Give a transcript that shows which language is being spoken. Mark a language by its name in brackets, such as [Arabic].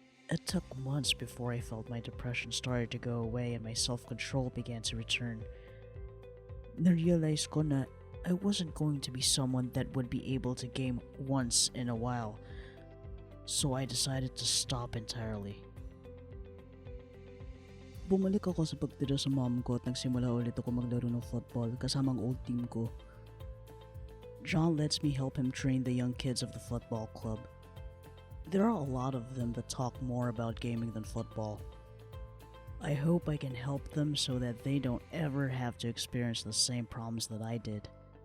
[English] It took months before I felt my depression started to go away and my self-control began to return. [Filipino] Narealize ko na [English] I wasn't going to be someone that would be able to game once in a while, so I decided to stop entirely. [Filipino] Bumalik ako sa pagtira sa mom ko at nagsimula ulit ako maglaro ng football kasama ang old team ko. [English] John lets me help him train the young kids of the football club. There are a lot of them that talk more about gaming than football. I hope I can help them so that they don't ever have to experience the same problems that I did.